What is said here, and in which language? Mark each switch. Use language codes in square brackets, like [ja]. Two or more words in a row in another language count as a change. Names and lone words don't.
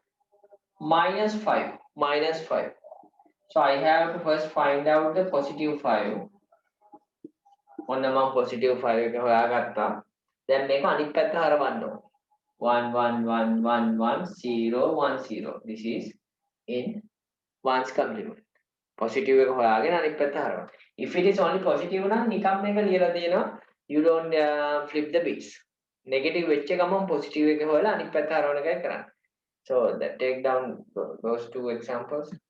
[en] -5. -5. So I have to first find out the positive 5. [si] ඔන්න මම positive 5 එක හොයාගත්තා. දැන් මේක අනිත් පැත්ත හරවන්න ඕන. 1 1 1 1 1 0 1 0. [en] This is in ones complement. [si] Positive එක හොයාගෙන අනිත් පැත්ත හරවන්න. [en] If it is only positive [si] නම් නිකම් මේක ලියලා දෙනවා. [en] You don't flip the bits. [si] Negative වෙච්ච ගමන් positive එක හොයලා අනිත් පැත්ත හරවන එකයි කරන්නේ. [en] So that take down those two examples.